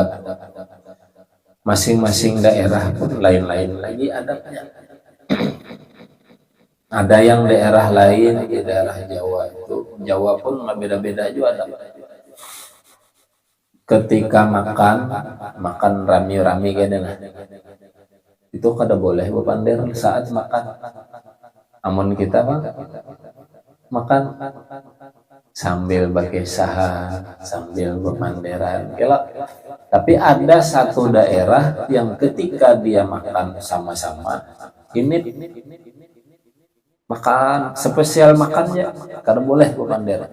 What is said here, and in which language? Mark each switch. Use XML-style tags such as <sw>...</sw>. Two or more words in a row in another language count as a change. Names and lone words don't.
<id>Masing-masing daerah pun lain-lain lagi adabnya. Ada yang daerah lain, di daerah Jawa itu, Jawa pun beda-beda juga adab.</id> <bjn>Ketika makan rami-rami kayaknya, itu kada boleh bepander saat makan. Amun kita makan sambil berkisah, sambil bermanderan.</bjn> <id>Tapi ada satu daerah yang ketika dia makan sama-sama, ini makan spesial makannya, karena boleh berpanderan.</id>